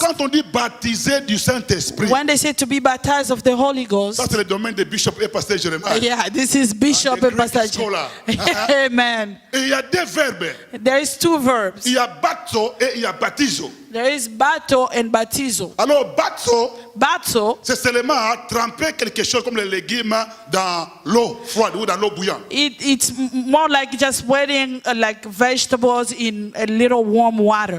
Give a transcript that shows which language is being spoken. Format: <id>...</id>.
<fr>quand on dit baptisé du Saint-Esprit,</fr> <en>When they say to be baptized of the Holy Ghost,</en> <fr>ça c'est le domaine de Bishop et Pasteur Jérémie.</fr> <en>yeah, this is Bishop the and Pastor Greek scholar. Amen.</en> <fr>Et il y a deux verbes.</fr> <en>There is two verbs.</en> <fr>Il y a baptizo et il y a baptizo.</fr> <en>There is bato and baptizo.</en> <fr>Alors, baptizo,</fr> <en>Bato,</en> <fr>c'est seulement tremper quelque chose comme les légumes dans l'eau froide ou dans l'eau bouillante.</fr> <en>it's more like just wetting like vegetables in a little warm water.</en>